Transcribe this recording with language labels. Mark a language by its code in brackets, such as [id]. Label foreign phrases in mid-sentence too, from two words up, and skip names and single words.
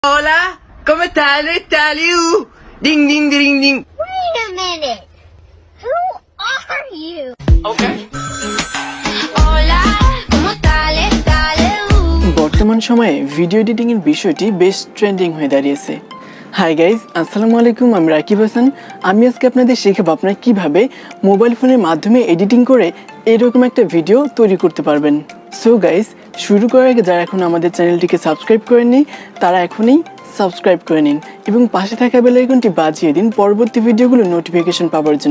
[es] Hola, ¿cómo estás? ¿Estás? Ding, ding, ding, ding. [en] Wait a minute. Who are you? Okay. [es] Hola, ¿cómo estás? [bn] বর্তমান সময়ে ভিডিও এডিটিং এর বিষয়টি বেশ ট্রেন্ডিং হয়ে দাঁড়িয়েছে। [en] hi guys, [ar] السلام عليكم. [bn] আমি রাকিব হাসান। আমি আজকে আপনাদের শেখাবো আপনারা কিভাবে মোবাইল ফোনের মাধ্যমে এডিটিং করে এরকম একটা ভিডিও তৈরি করতে পারবেন। [en] so guys, [bn] শুরু করার আগে যারা এখন আমাদের চ্যানেলটিকে সাবস্ক্রাইব করেননি তারা এখনই সাবস্ক্রাইব করে নিন এবং পাশে থাকা বেল আইকনটি বাজিয়ে দিন পরবর্তী ভিডিওগুলো নোটিফিকেশন পাওয়ার জন্য।